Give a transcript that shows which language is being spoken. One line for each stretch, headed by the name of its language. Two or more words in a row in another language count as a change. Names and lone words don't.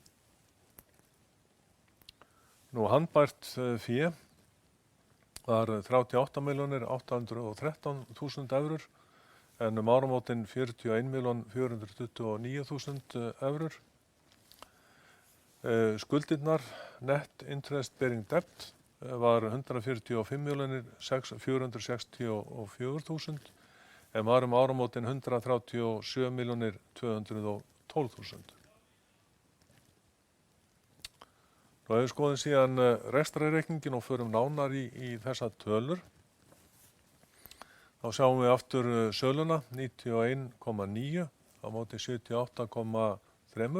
Icelandic: Handbært fé var 38.813.000 evrur en áramótin 41.429.000 evrur. Skuldirnar,
English: net interest bearing debt,
Icelandic: var 145.464.000 en var áramótin 137.212.000. Ef við skoðum síðan rekstrarreikningin og förum nánar í þessa tölur, þá sjáum við aftur söluna 91,9 á móti 78,3.